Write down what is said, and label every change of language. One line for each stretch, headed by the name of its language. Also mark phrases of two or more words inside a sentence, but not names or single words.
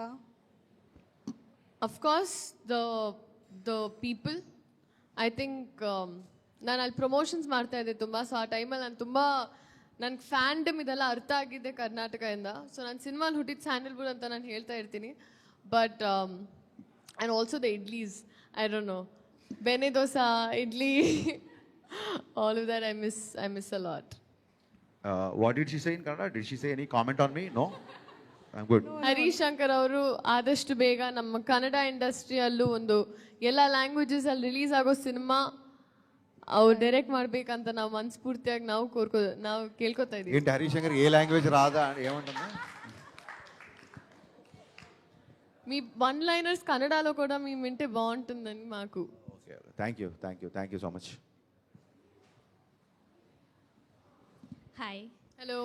English: Of course, the people. I think
Kannada: ನಾನು ಅಲ್ಲಿ ಪ್ರಮೋಷನ್ಸ್ ಮಾಡ್ತಾ ಇದ್ದೆ ತುಂಬ. ಸೊ ಆ ಟೈಮಲ್ಲಿ ನಾನು ತುಂಬ ನನಗೆ ಫ್ಯಾಂಡಮ್ ಇದೆಲ್ಲ ಅರ್ಥ ಆಗಿದ್ದೆ ಕರ್ನಾಟಕದಿಂದ. ಸೊ ನಾನು ಸಿನಿಮಾಲಿ ಹುಟ್ಟಿದ ಸ್ಯಾಂಡಲ್ವುಡ್ ಅಂತ ನಾನು ಹೇಳ್ತಾ ಇರ್ತೀನಿ.
English: But and also the idlis, I don't know,
Kannada: bene dosa,
English: idli, all of that I miss a lot. What did she say in Kannada? Did she say any comment on me? No? I'm good.
Kannada: ಹರೀಶ್ ಶಂಕರ್ ಅವರು ಆದಷ್ಟು ಬೇಗ ನಮ್ಮ ಕನ್ನಡ ಇಂಡಸ್ಟ್ರಿಯಲ್ಲೂ ಒಂದು ಎಲ್ಲ ಲ್ಯಾಂಗ್ವೇಜಸ್ ಅಲ್ಲಿ ರಿಲೀಸ್ ಆಗೋ ಸಿನಿಮಾ ಅವ್ರು ಡೈರೆಕ್ಟ್ ಮಾಡ್ಬೇಕಂತ ನಾವು ಮನಸ್ಫೂರ್ತಿಯಾಗಿ ನಾವು ಕೇಳ್ಕೊತಾ ಇದೀವಿ.
Telugu: ఏంటి హరీష్ శంకర్ ఏ లాంగ్వేజ్ రాదా ఏమంటున్నా? మీ
English: one liners
Telugu: కన్నడలో కూడా మేము వింటే బాగుంటుందని మాకు.
English: okay, thank you so much.
Telugu: హాయ్. హలో.